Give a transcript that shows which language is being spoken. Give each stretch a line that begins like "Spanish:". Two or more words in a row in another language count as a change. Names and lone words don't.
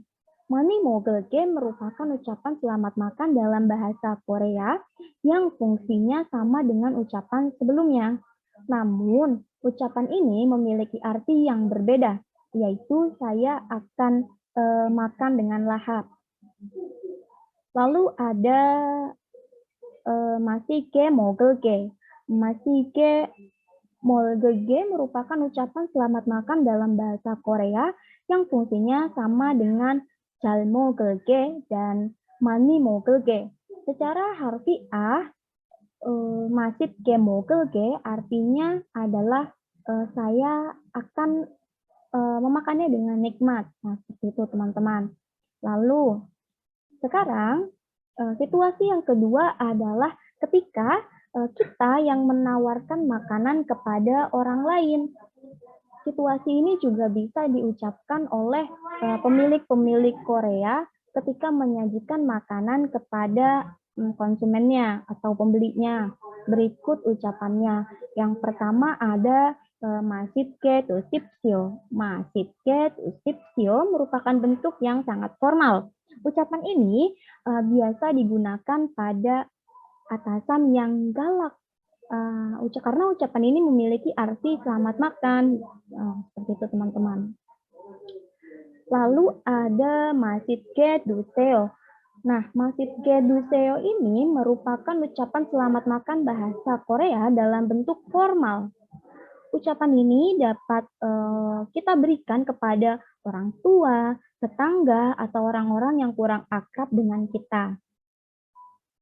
Korean: 많이 먹을게
Indonesian: merupakan ucapan selamat makan dalam bahasa Korea yang fungsinya sama dengan ucapan sebelumnya. Namun, ucapan ini memiliki arti yang berbeda, yaitu saya akan makan dengan lahap. Lalu ada
Korean: 맛있게 먹을게. 맛있게 먹을게
Indonesian: merupakan ucapan selamat makan dalam bahasa Korea yang fungsinya sama dengan
Korean: 잘 먹을게
Indonesian: dan
Korean: 많이 먹을게.
Indonesian: Secara harfiah,
Korean: 맛있게 먹을게
Indonesian: artinya adalah saya akan memakannya dengan nikmat. Nah, seperti itu teman-teman. Lalu sekarang, situasi yang kedua adalah ketika kita yang menawarkan makanan kepada orang lain. Situasi ini juga bisa diucapkan oleh pemilik-pemilik Korea ketika menyajikan makanan kepada konsumennya atau pembelinya. Berikut ucapannya. Yang pertama ada
Korean: 맛있게 드십시오. 맛있게 드십시오
Indonesian: merupakan bentuk yang sangat formal. Ucapan ini biasa digunakan pada atasan yang galak. Karena ucapan ini memiliki arti selamat makan. Seperti itu teman-teman. Lalu ada
Korean: 맛있게 드세요.
Indonesian: Nah,
Korean: 맛있게 드세요
Indonesian: ini merupakan ucapan selamat makan bahasa Korea dalam bentuk formal. Ucapan ini dapat kita berikan kepada orang tua, tetangga, atau orang-orang yang kurang akrab dengan kita.